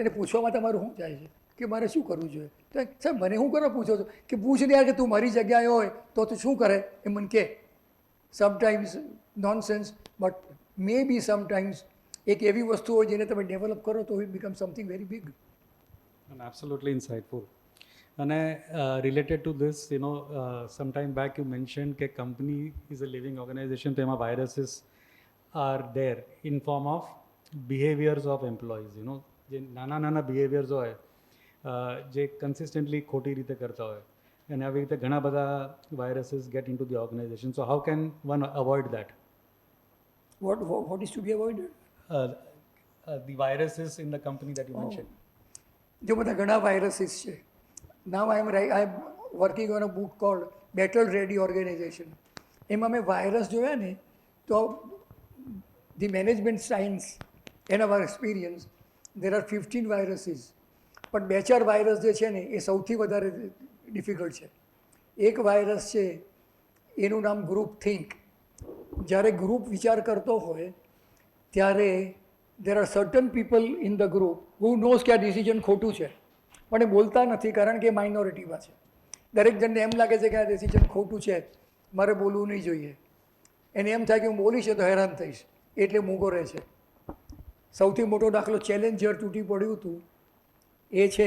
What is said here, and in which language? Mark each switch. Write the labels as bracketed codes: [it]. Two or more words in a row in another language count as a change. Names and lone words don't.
[gu] એને પૂછવામાં તમારું શું જાય છે કે મારે શું કરવું જોઈએ? તો સાહેબ મને શું કરવા પૂછો છો? કે પૂછ ને યાર, કે તું મારી જગ્યાએ હોય તો તું શું કરે એ મને કહે. [en] sometimes nonsense, but may be sometimes [gu] એક એવી વસ્તુ હોય જેને તમે ડેવલપ કરો તો [en] it become something very big. And absolutely insightful. And related to this, some time back you mentioned that company is a living organization. So, viruses are there in form of behaviors of employees. [gu] જે નાના નાના behaviors હોય જે consistently ખોટી રીતે કરતા હોય, અને આવી રીતે ઘણા બધા [en] viruses get into the organization. So how can one avoid that? What is to be avoided? The viruses in the company that you mentioned. [gu] જો બધા ઘણા વાયરસીસ છે. [en] now I am working on a book called Battle Ready Organization. [gu] એમાં મેં વાયરસ જોયા ને, તો [en] the management science and our experience, there are 15 viruses. [gu] પણ 2-4 વાયરસ જે છે ને એ સૌથી વધારે ડિફિકલ્ટ છે. એક વાયરસ છે એનું નામ [en] group think. [gu] જ્યારે ગ્રુપ વિચાર કરતો હોય ત્યારે [en] there are certain people in the group who knows [gu] કે આ ડિસિઝન ખોટું છે, પણ એ બોલતા નથી કારણ કે માઇનોરિટીમાં છે. દરેક જણને એમ લાગે છે કે આ ડિસિઝન ખોટું છે, મારે બોલવું નહીં જોઈએ. એને એમ થાય કે હું બોલીશ તો હેરાન થઈશ, એટલે મૂંગો રહે છે. સૌથી મોટો દાખલો ચેલેન્જર તૂટી પડ્યું હતું એ છે.